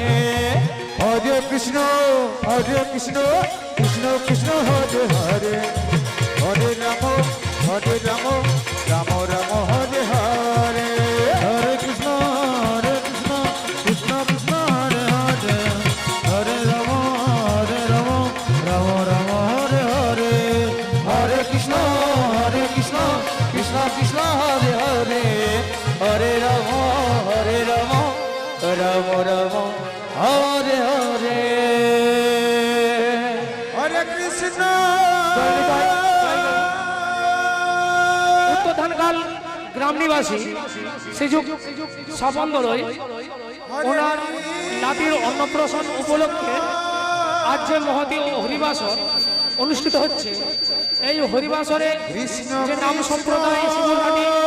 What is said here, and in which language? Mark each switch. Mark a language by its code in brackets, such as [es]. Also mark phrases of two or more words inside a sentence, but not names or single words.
[bn] হরে কৃষ্ণ কৃষ্ণ কৃষ্ণ হরে হরে হরে রাম রাম রাম হরে হরে হরে কৃষ্ণ কৃষ্ণ কৃষ্ণ হরে হরে হরে রাম রাম রাম হরে হরে হরে কৃষ্ণ কৃষ্ণ কৃষ্ণ হরে হরে হরে রাম রাম রাম হরে হরে হরে কৃষ্ণ উত্তর ধানকাল গ্রাম নিবাসী শ্রীযুক স্বপন দলই ওনার নাতির অন্নপ্রাশন উপলক্ষে আজ যে মহতী হরিবাসর অনুষ্ঠিত হচ্ছে, এই হরিবাসরে যে নাম সম্প্রদায় শিবঘাটি